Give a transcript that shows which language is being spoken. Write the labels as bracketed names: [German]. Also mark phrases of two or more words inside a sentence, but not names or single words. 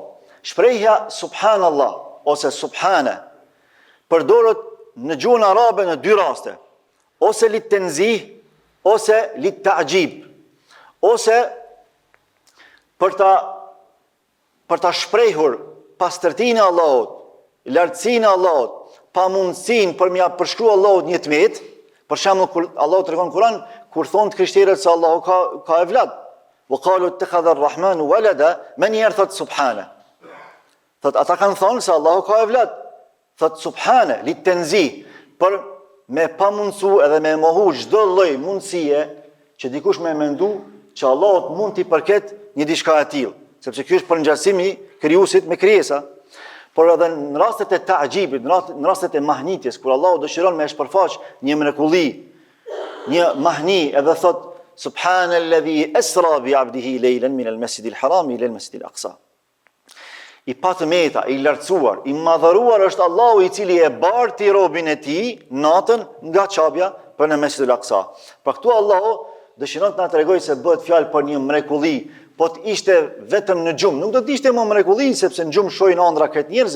[Albanian] Shprehja subhanallah ose subhane përdoret në gjuhën arabe në dy raste, ose [Arabic] للتنزيه, [Albanian] ose [Arabic] للتعجب, [Albanian] ose për ta shprehur pastërtinë e Allahut, lartësinë e Allahut, pamundësinë për m'ia përshkruar Allahut një tmet. Për shembull, kur Allahu tregon në Kur'an, kur thonë krishterët se Allahu ka evlad, [Arabic] وقالوا اتخذ الرحمن ولدا من يرتد سبحانه. [Albanian] Thot, ata kanë thonë se Allahu ka evlad. Thot, subhane, [Arabic] للتنزيه, [Albanian] për me pamundësu edhe me mohu çdo lloj mundësie që dikush me mendu që Allahut mund t'i përket një diçka e tillë, sepse ky është përngjasimi i krijuesit me krijesa. Por edhe në rastet e ta'jibit, në rastet e mahnitjes, kur Allahu dëshiron me shpërfaq një mrekulli, një mahni, edhe thot [Arabic] سبحان الذي أسرى بعبده ليلا من المسجد الحرام إلى المسجد الأقصى. [Albanian] I patëmeta, i lartësuar, i madhëruar është Allahu i cili e barti robin e tij natën nga çabja për në Mesjidul Aqsa. Pra këtu Allahu dëshiron të na tregojë se bëhet fjalë për një mrekulli, po të ishte vetëm në gjumë, nuk do të ishte më mrekulli, sepse në gjumë shohin ëndra këtë njerëzit.